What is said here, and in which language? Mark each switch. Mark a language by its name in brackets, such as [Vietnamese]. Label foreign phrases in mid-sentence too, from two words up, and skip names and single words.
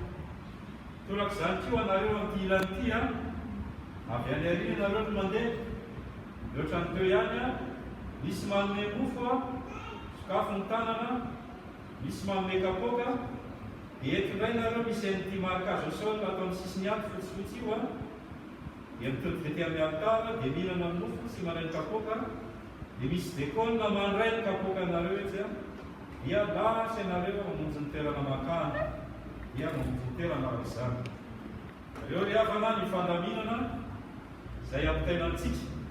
[Malagasy] Torak'izany koa anareo amin'ity ilany ity avy any arina nareo no mandeha. Ohatrany teo ihany misy manome mofo sokafo ny tanana, misy manome kapoaka. Dia eto indray nareo misy an'ity [French] marquage au sol [Malagasy] atao amin'ny sisiny ato fotsifotsy io dia mitodika ety amin'ny altara dia mihinana ny mofo sy manay ny kapoaka. Dia misy diakona mandray ny kapoaka anareo etsy dia lasa ianareo mamonjy ny toerana makany. Dia mamonjy ny toerana arak'izany. Ireo ry havana ny fandaminana izay ampitainantsika.